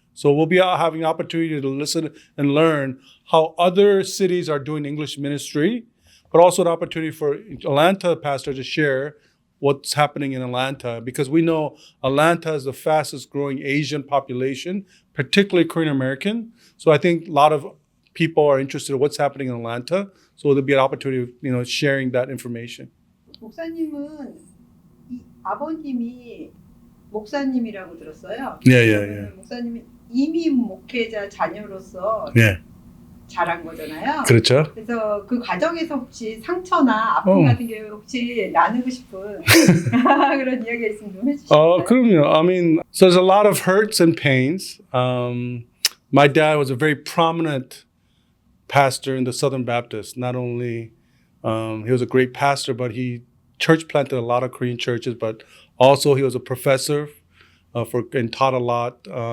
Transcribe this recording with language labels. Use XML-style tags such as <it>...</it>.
<en>So we'll be having an opportunity to listen and learn how other cities are doing English ministry, but also an opportunity for Atlanta pastor to share what's happening in Atlanta, because we know Atlanta is the fastest growing Asian population, particularly Korean American. So I think a lot of people are interested in what's happening in Atlanta. So there'll be an opportunity of, sharing that information.</en> <ko>목사님은 이 아버님이 목사님이라고 들었어요. 예. 목사님이 이민 목회자 자녀로서 자란 거잖아요. 그렇죠. 그래서 그 과정에서 혹시 상처나 아픔 같은 게 혹시 나누고 싶은 그런 이야기가 있으면 좀 해주실까요? 그럼요.</ko> <en>I mean, so there's a lot of hurts and pains. My dad was a very prominent pastor in the Southern Baptist. Not only he was a great pastor, but he church planted a lot of Korean churches, but also he was a professor and taught a lot.</en>